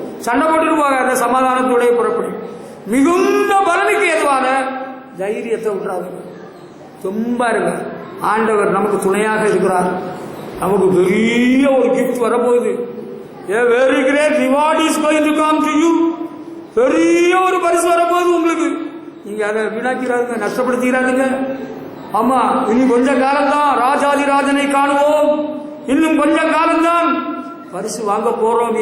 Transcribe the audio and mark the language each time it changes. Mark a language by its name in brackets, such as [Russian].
[Tamil] சண்டை போட்டுட்டு போகாத, சமாதானத்தோட புறப்படு. மிகுந்த பலனுக்கு ஏதுவான தைரியத்தை விட்டுறாது. ரொம்ப இருங்க, ஆண்டவர் நமக்கு துணையாக இருக்கிறார். நமக்கு பெரிய ஒரு கிஃப்ட் வரப்போகுது. [English] A very great reward is going to come to you. [Tamil] பெரிய ஒரு பரிசு வரப்போகுது உங்களுக்கு. நீங்க அதை வீணாக்கிறாருங்க, நஷ்டப்படுத்திக்கிறாருங்க. ஆமா, இனி கொஞ்ச காலம்தான் ராஜாதி ராஜனை காணுவோம். இன்னும் கொஞ்ச காலம்தான் பரிசு வாங்க போறோம்.